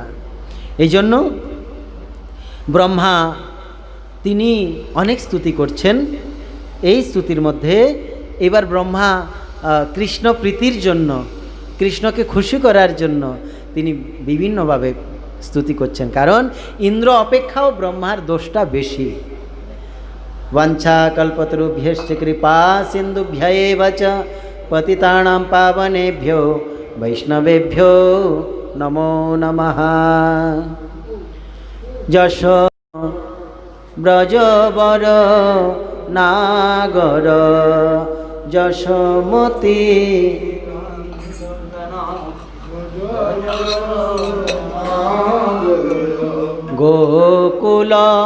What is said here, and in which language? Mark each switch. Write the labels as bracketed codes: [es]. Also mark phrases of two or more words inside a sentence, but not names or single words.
[bn] এই জন্য ব্রহ্মা তিনি অনেক স্তুতি করছেন। এই স্তুতির মধ্যে এবার ব্রহ্মা কৃষ্ণ প্রীতির জন্য, কৃষ্ণকে খুশি করার জন্য তিনি বিভিন্নভাবে স্তুতি করছেন। কারণ ইন্দ্র অপেক্ষাও ব্রহ্মার দোষটা বেশি। [sa] বাঞ্ছা কল্পতরুভ্যশ্চ কৃপা সিন্ধুভ্যেব চ পতিতানাং পাবনেভ্যো বৈষ্ণবেভ্যো নমো নমঃ। [bn] যশো ব্রজবর নাগর যশোমতি গোকুল